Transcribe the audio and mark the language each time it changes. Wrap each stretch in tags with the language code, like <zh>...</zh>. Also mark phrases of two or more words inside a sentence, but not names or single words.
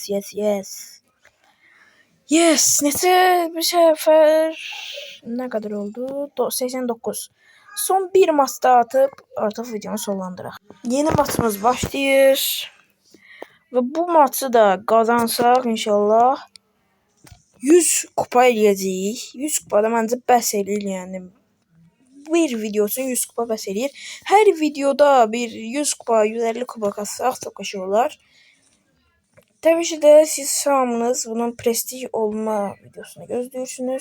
<tr>Neyse bir sefer ne kadar oldu? 89.</tr> <az>Son bir maç daha atıp artık videonu sonlandıraq. Yeni maçımız başlayır.</az> <tr>Ve bu maçı da kazansak inşallah</tr> <az>100 kupa eləyəcəyik. 100 kupada məncə bəs eləyir yəni. bir video üçün 100 kupa bəs eləyir. Hər videoda bir 100 kupa, 150 kupa qatsaq çox qəşəng olar. Təbii ki də siz hamınız bunun prestij olma videosunu gözləyirsiniz.</az>